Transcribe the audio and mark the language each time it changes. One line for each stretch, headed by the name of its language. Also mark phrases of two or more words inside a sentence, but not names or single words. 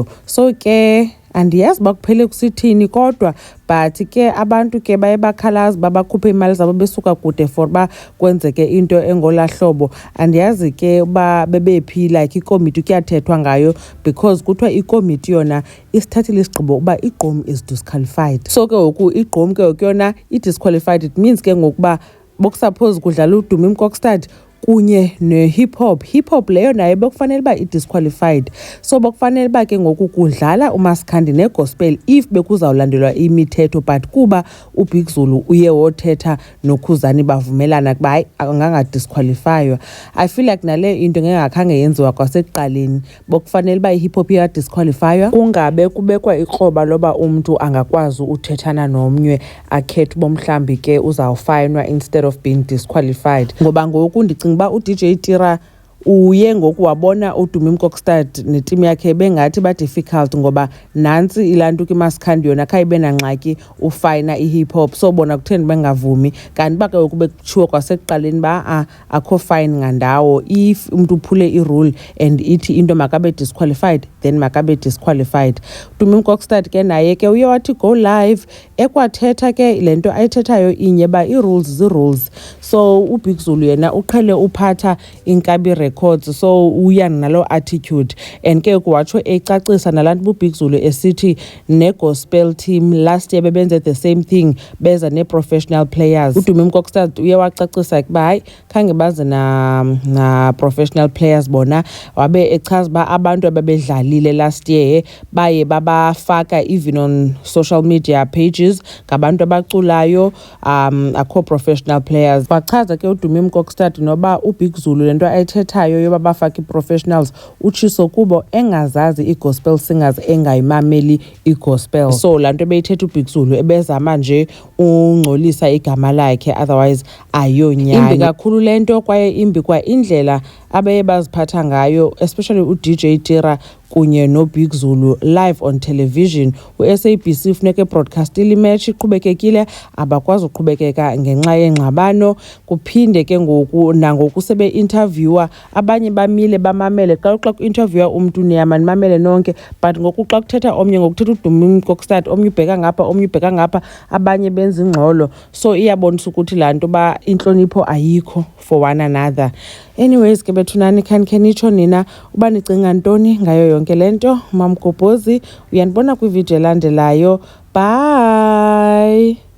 Xhosa: So ke andiyazi uba kuphele kusithini kodwa but ke abantu ke baye bakhalazi babakhuphe imali zabo besuka kude for uba kwenzeke into engolaa hlobo. Andiyazi ke uba bebephi like ikomiti kuyathethwa ngayo because kuthiwa ikomiti yona isithathile isigqibo uba iGqom
English: is disqualified.
Xhosa: So ke ngoku iGqom ke ngoku yona i-disqualified,
English: it means
Xhosa: ke ngokuba bokusuppose kudlala uDumi Mkokstad kunye ne-hip hop leyo nayo bekufanele uba i-disqualified. So bekufanele uba ke ngoku kudlala uMaskandi negospel if bekuzawulandelwa imithetho, but kuba uBig Zulu uye wothetha noKhuzani bavumelana kuba hayi angangadisqualifywa.
English: I feel like
Xhosa: nale into ngengakhange yenziwa kwasekuqaleni, bokufanele uba i-hip hop iyadisqualifywa, kungabe kubekwa ikroba loba umntu angakwazi uthethana nomnye akhethe uba mhlawumbi ke uzawufayinwa
English: instead of being disqualified.
Xhosa: Ngoba ngoku ndicinga uba uDJ Tira uye ngoku wabona uDumi Mkokstad netimu yakhe bengathi ba-difficult ngoba nantsi ilanto kwiMaskandi yona khayibe nangxaki ufayina i-hip hop. So bona kutheni bengavumi, kanti uba ke ngoku bekutshiwo kwasekuqaleni uba akho fine ngandawo. If umntu uphule irule and ithi into makabe disqualified then makabe disqualified. uDumi Mkokstad ke naye ke uye wathi
English: go live
Xhosa: ekwathetha ke le nto ayithethayo inye uba ii-rules zii-rules. So uBig Zulu yena uqhele uphatha Inkabi Records, so uya nalo attitude and ke watsho ecacisa nalantu uBig Zulu esithi ne-gospel team
English: last year
Xhosa: bebenze
English: the same thing,
Xhosa: beza ne-
English: professional players.
Xhosa: uDumi Mkokstad uye wacacisa ukuba hayi khange baze na
English: professional players
Xhosa: bona, wabe echaza uba abantu ababedlalile
English: last year
Xhosa: baye babafaka
English: even on social media pages
Xhosa: ngabantu abaculayo, akho
English: professional players.
Xhosa: Wachaza ke uDumi Mkokstad noba uBig Zulu lento ayithethayo yoba bafake i-professionals utshiso kubo engazazi i-
English: gospel singers
Xhosa: engayimameli i-gospel. So laa nto ebeyithetha uBig Zulu ebezama nje ungcolisa igama lakhe, otherwise ayonyani. Imbi kakhulu le nto kwaye imbi kwa indlela abeye baziphatha ngayo, especially uDJ Tira kunye noBig Zulu
English: live on television.
Xhosa: U-SABC funeke broadcastile imatch iqhubekekile, abakwazi uqhubekeka ngenxa yengxabano. Kuphinde ke ngoku nangoku sebe-interviewer abanye bamile bamamele. Xa ku-interviewer umntu niyama nimamele nonke, but ngoku xa kuthetha omnye ngokuthetha uDumi Mkokstad omnye ubheka ngapha omnye ubheka ngapha, abanye benza ingxolo. So iyabonisa ukuthi laa nto uba intlonipho ayikho
English: for one another.
Xhosa: Anyways ke bethunani, khanike nitsho nina uba nicinga ntoni ngayo yonke le nto. Mamgobhozi, uyanibona kwividiyo elandelayo. Bye.